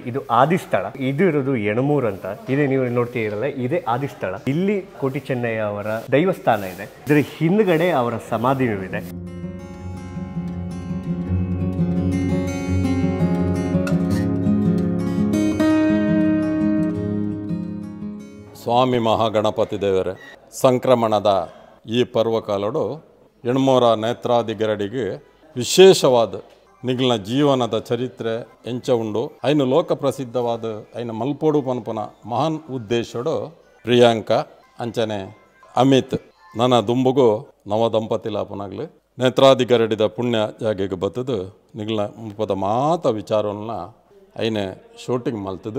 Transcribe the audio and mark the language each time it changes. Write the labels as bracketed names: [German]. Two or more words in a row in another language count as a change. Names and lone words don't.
[Kannada] ಇದು ಆದಿಸ್ಥಳ. ಇದು ಇರೋದು ಯಣಮೂರ್ ಅಂತ. ಇದೇ ನೀವು ನೋಡ್ತೀರಲ್ಲ, ಇದೇ ಆದಿಸ್ಥಳ. ಇಲ್ಲಿ ಕೋಟಿ ಚೆನ್ನಯ್ಯ ಅವರ ದೈವಸ್ಥಾನ ಇದೆ. ಇದರ ಹಿಂದ್ಗಡೆ ಅವರ ಸಮಾಧಿಯೂ ಇದೆ. [Tulu] ಸ್ವಾಮಿ ಮಹಾಗಣಪತಿ ದೇವರೇ, ಸಂಕ್ರಮಣದ ಈ ಪರ್ವಕಾಲಡು ಯಣಮೂರ ನೇತ್ರಾದಿ ಗರಡಿಗೆ ವಿಶೇಷವಾದ ನಿಗ್ಲಿನ ಜೀವನದ ಚರಿತ್ರೆ ಎಂಚ ಉಂಡು. ಐನು ಲೋಕ ಪ್ರಸಿದ್ಧವಾದ ಐನ ಮಲ್ಪೋಡು ಪನ್ಪನ ಮಹಾನ್ ಉದ್ದೇಶಡು ಪ್ರಿಯಾಂಕಾ ಅಂಚನೆ ಅಮಿತ್ ನನ್ನ ದುಂಬುಗು ನವ ದಂಪತಿಲಾಪನಾಗ್ಲಿ ನೇತ್ರಾದಿ ಗರಡಿದ ಪುಣ್ಯ ಜಾಗೆಗೆ ಬತ್ತದು ನಿಗ್ಲಿನ ಮುಲ್ಪದ ಮಾತ ವಿಚಾರವನ್ನ ಐನೆ ಶೂಟಿಂಗ್ ಮಲ್ತದು.